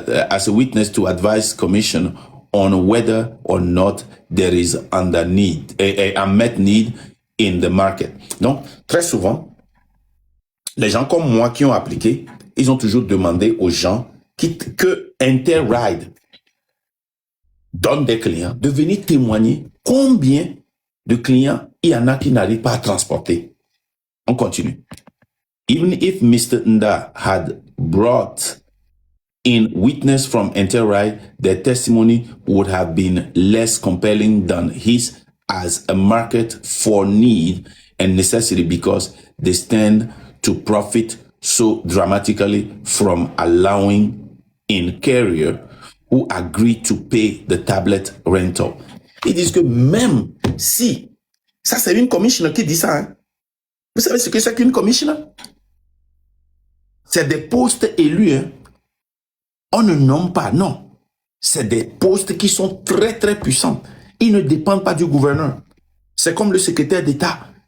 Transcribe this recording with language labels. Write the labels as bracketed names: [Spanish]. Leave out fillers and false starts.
[English] As a witness to advise commission on whether or not there is unmet need in the market. [French] Donc, très souvent, les gens comme moi qui ont appliqué, ils ont toujours demandé aux gens que Interride donne des clients de venir témoigner combien de clients il y en a qui n'arrivent pas à transporter. On continue. [English] Even if Mr. Nda had brought in witness from Interride, their testimony would have been less compelling than his as a market for need and necessity because they stand to profit so dramatically from allowing in carrier who agree to pay the tablet rental. [French] Ils disent que même si, ça c'est une commissioner qui dit ça, hein? Vous savez ce que c'est qu'une commissioner? C'est des postes élus, hein? On ne nomme pas, non. C'est des postes qui sont très très puissants. Ils ne dépendent pas du gouverneur. C'est comme le secrétaire d'État.